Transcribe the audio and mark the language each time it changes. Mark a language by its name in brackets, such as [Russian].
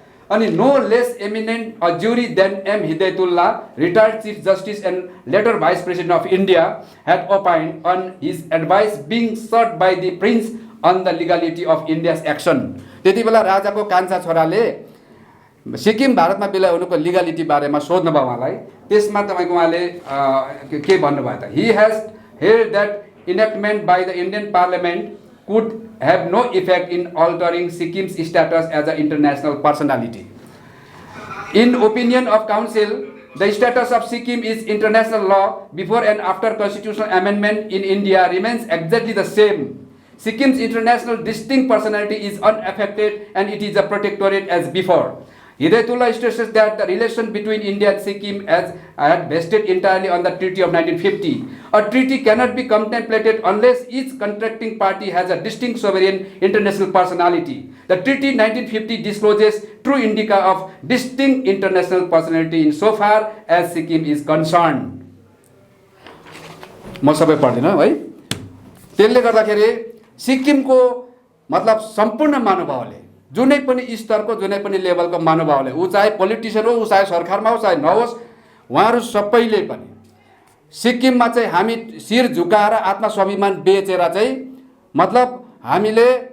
[Nepali] अनि [English] No less eminent a jury than M Hidayatullah, retired chief justice and later vice president of India, had opined on his advice being sought by the prince on the legality of India's action। [Nepali] त्यति बेला राजाको कान्छा छोराले सिक्किम भारतमा विलय हुनुको legality बारेमा सोध्नु भयो उहाँलाई। त्यसमा तपाईको उहाँले के भन्नुभयो त, [English] he has heard that enactment by the Indian Parliament could have no effect in altering Sikkim's status as an international personality. In opinion of Council, the status of Sikkim is international law before and after constitutional amendment in India remains exactly the same. Sikkim's international distinct personality is unaffected and it is a protectorate as before. Hidayatullah stresses that the relation between India and Sikkim had vested entirely on the Treaty of 1950. A treaty cannot be contemplated unless each contracting party has a distinct sovereign international personality. The Treaty 1950 discloses true indica of distinct international personality insofar as Sikkim is concerned. [Nepali] म सबै पढ्दिन है। त्यसले गर्दाखेरि सिक्किमको मतलब सम्पूर्ण महानुभावले, जुनै पनि स्तरको जुनै पनि लेभलको महानुभावले, ऊ चाहे पोलिटिसियन हो, ऊ चाहे सरकारमा हो, चाहे नहोस्, उहाँहरू सबैले पनि सिक्किममा चाहिँ हामी शिर झुकाएर आत्मस्वाभिमान बेचेर चाहिँ मतलब हामीले